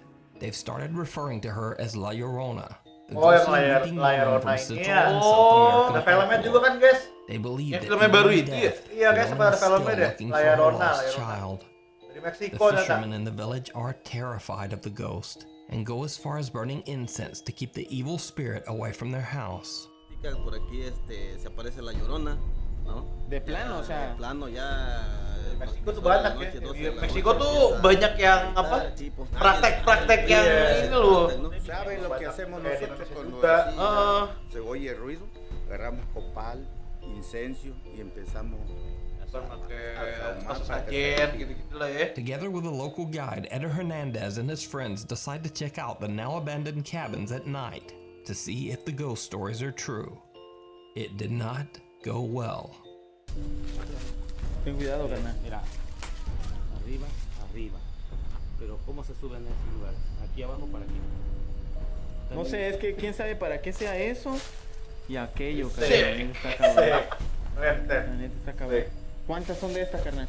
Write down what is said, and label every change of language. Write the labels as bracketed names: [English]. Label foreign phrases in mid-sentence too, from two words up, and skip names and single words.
[English] They've started referring to her as La Llorona, the ghostly weeping woman from Central and South American folklore. They believe that even in death, the woman is still looking for her lost child. The fishermen in the village are terrified of the ghost and go as far as burning incense to keep the evil spirit away from their house. [Spanish] Por aquí se aparece la Llorona, ¿no? De plano, o sea. De plano ya. [Indonesian] Meksiko tuh banyak ya. Meksiko tuh banyak yang apa? Praktek-praktek yang ini loh. [Spanish] ¿Saben lo que hacemos nosotros cuando se oye ruido? Agarramos copal, incenso y empezamos [English] Together with a local guide, Eder Hernandez and his friends decide to check out the now abandoned cabins at night to see if the ghost stories are true. It did not go well. [Spanish] Ten cuidado, carnal. Mira, arriba. Pero ¿cómo se suben a ese lugar? Aquí abajo para aquí. No sé, es que quién sabe para qué sea eso y aquello, carnal. Está cabrón. La neta está cabrón. ¿Cuántas son de estas, carnal?